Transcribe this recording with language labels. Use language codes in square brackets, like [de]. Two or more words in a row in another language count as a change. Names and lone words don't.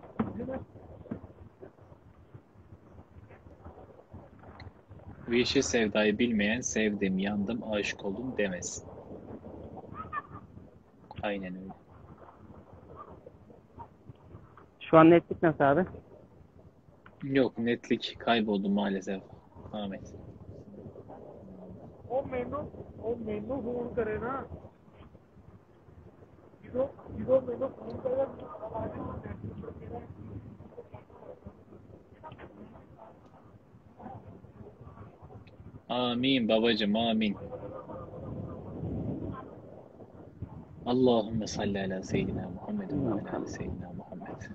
[tr] Bu yeşil sevdayı bilmeyen sevdim, yandım, aşık oldum demez. Aynen öyle. Şu an netlik nasıl abi? Yok, netlik kayboldu maalesef Ahmet. [pa] ਉਹ ਮੈਨੂੰ ਫੋਨ ਕਰੇ ਨਾ ਜਦੋਂ ਮੈਨੂੰ ਫੋਨ ਕਰੇ [tr] Amin babacım, amin. [ar] اللهم صل على سيدنا محمد و على آل سيدنا محمد.